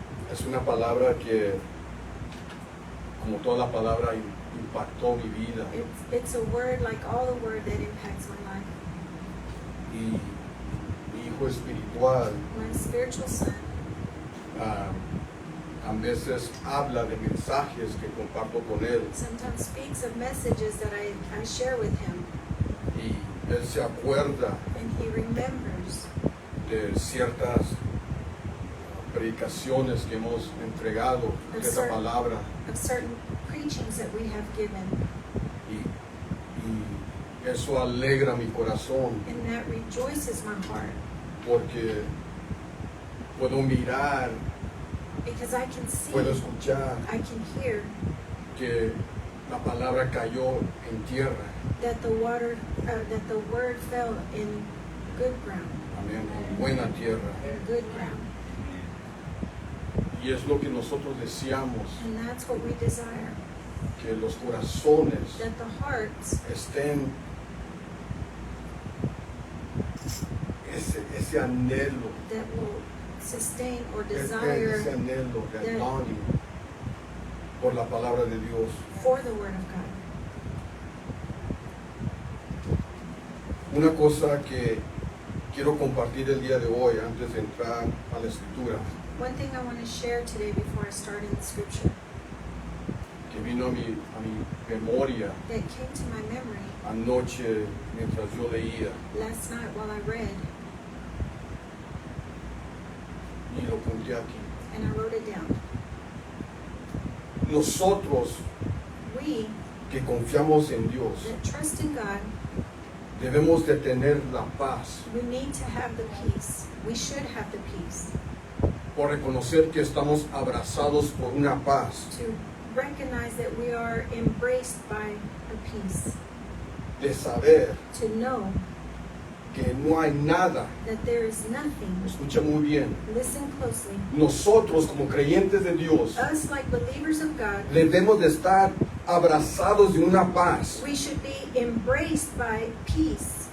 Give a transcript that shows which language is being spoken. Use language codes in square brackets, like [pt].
[es] Es una palabra que, como toda la palabra, impactó mi vida. [en] It's a word like all the word that impacts my life. [es] Y mi hijo espiritual [en] My spiritual son [es] a veces habla de mensajes que comparto con él. [en] sometimes speaks of messages that I share with him, [es] Y él se acuerda [en] and he remembers [es] de ciertas predicaciones que hemos entregado de esta palabra. [en] of certain preachings that we have given, [es] Y eso alegra mi corazón [en] and that rejoices my heart [es] porque puedo mirar, [en] because I can see, [es] puedo escuchar [en] I can hear [es] que la palabra cayó en tierra. [en] that the word fell in good ground, [es] Amén. En buena tierra. [en] good ground, [es] Y es lo que nosotros deseamos, [en] and that's what we desire, [es] que los corazones [en] that the hearts, [es] estén ese anhelo, [en] that will sustain or [es] ese [en] desire [es] anhelo, [en] that that- longing [es] por la palabra de Dios. [en] for the word of God. [es] Una cosa que quiero compartir el día de hoy antes de entrar a la escritura, [en] One thing I want to share today before I start in the scripture [es] que vino a mi memoria [en] that came to my memory [es] anoche mientras yo leía [en] last night while I read, [es] y lo apunté aquí. [en] and I wrote it down. [es] Nosotros [en] We [es] que confiamos en Dios [en] that trust in God, [es] debemos de tener la paz [en] we need to have the peace. We should have the peace [es] por reconocer que estamos abrazados por una paz [en] to recognize that we are embraced by a peace, [es] de saber [en] to know [es] que no hay nada. [en] that there is nothing. [es] Escucha muy bien. [en] Listen closely. [es] Nosotros como creyentes de Dios [en] Us, like believers of God, [es] debemos de estar abrazados de una paz, [en] we should be embraced by peace,